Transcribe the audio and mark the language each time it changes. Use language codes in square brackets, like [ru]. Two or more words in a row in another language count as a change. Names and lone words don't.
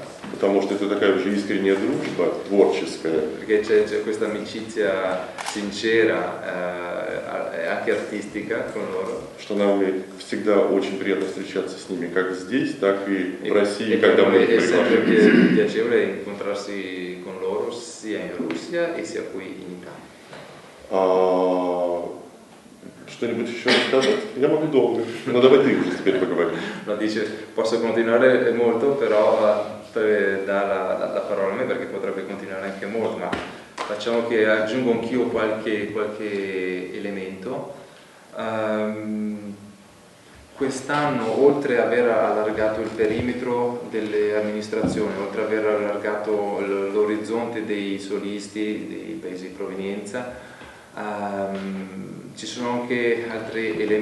[ru] Потому что это такая уже искренняя дружба, творческая. [it] Perché c'è questa amicizia sincera e anche artistica con loro. [ru] Что нам всегда очень приятно встречаться с ними, как здесь, так и в России, [it] E [ru] когда [it] per [ru] мы [it] noi è sempre [ru] приглашаем. [it] piacevole incontrarsi con loro sia in Russia e sia qui in Italia. [ru] Что-нибудь еще рассказать? Я могу долго, но давай ты уже теперь поговори. [it] No, dice, posso continuare molto, però dà la parola a me perché potrebbe continuare anche molto, ma facciamo che aggiungo anch'io qualche elemento. Quest'anno, oltre ad aver allargato il perimetro delle amministrazioni, oltre ad aver allargato l'orizzonte dei solisti, dei paesi di provenienza, ci sono anche altri elementi.